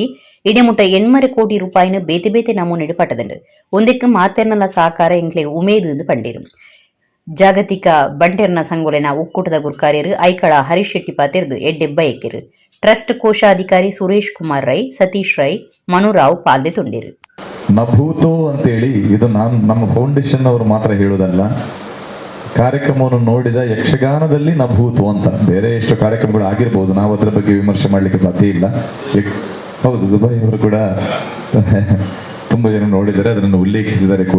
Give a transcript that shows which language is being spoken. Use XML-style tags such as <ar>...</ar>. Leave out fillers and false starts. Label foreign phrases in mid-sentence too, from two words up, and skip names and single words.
<tcy>ಇಡೀ ಮುಟ್ಟ 800 ಕೋಟಿ ರೂಪಾಯಿನ ಬೇತೆ ಬೇತೆ ನಮೂನೆಡು ಪಟ್ಟದಂಡು ಒಂದಕ್ಕೆ ಮಾತೆರ್ನಲ್ಲ ಸಾಕಾರ ಎಂಕ್ಲೆ ಉಮೇದು ಎಂದು ಪಂಡಿರು. ಜಾಗತಿಕ ಬಂಟೆರ್ನ ಸಂಗೋಲೆನ ಒಕ್ಕೂಟದ ಗುರ್ಕಾರ್ಯರು ಐಕಳ ಹರೀಶ್ ಶೆಟ್ಟಿ ಪಾತಿರ್ದು ಎಡ್ಡೆಬ್ಬ ಎಕ್ಕಿರು. ಟ್ರಸ್ಟ್ ಕೋಶಾಧಿಕಾರಿ ಸುರೇಶ್ ಕುಮಾರ್ ರೈ, ಸತೀಶ್ ರೈ, ಮನುರಾವ್ ಪಾಲ್ದೆ ತುಂಡಿರು.</tcy> <kn>ನಭೂತೋ ಅಂತೇಳಿ ಇದು ನಮ್ಮ ಫೌಂಡೇಶನ್ ಅವರು ಮಾತ್ರ ಹೇಳೋದಲ್ಲ, ಕಾರ್ಯಕ್ರಮವನ್ನು ನೋಡಿದ ಯಕ್ಷಗಾನದಲ್ಲಿ ನಭೂತು ಅಂತ ಬೇರೆ ಎಷ್ಟು ಕಾರ್ಯಕ್ರಮಗಳು ಆಗಿರ್ಬೋದು, ನಾವು ಅದರ ಬಗ್ಗೆ ವಿಮರ್ಶೆ ಮಾಡಲಿಕ್ಕೆ ಸಾಧ್ಯ ಇಲ್ಲ. ಹೌದು, ದುಬೈ ಅವರು ಕೂಡ ತುಂಬ ಜನ ನೋಡಿದ್ದಾರೆ, ಅದನ್ನು ಉಲ್ಲೇಖಿಸಿದ್ದಾರೆ ಕೂಡ.</kn>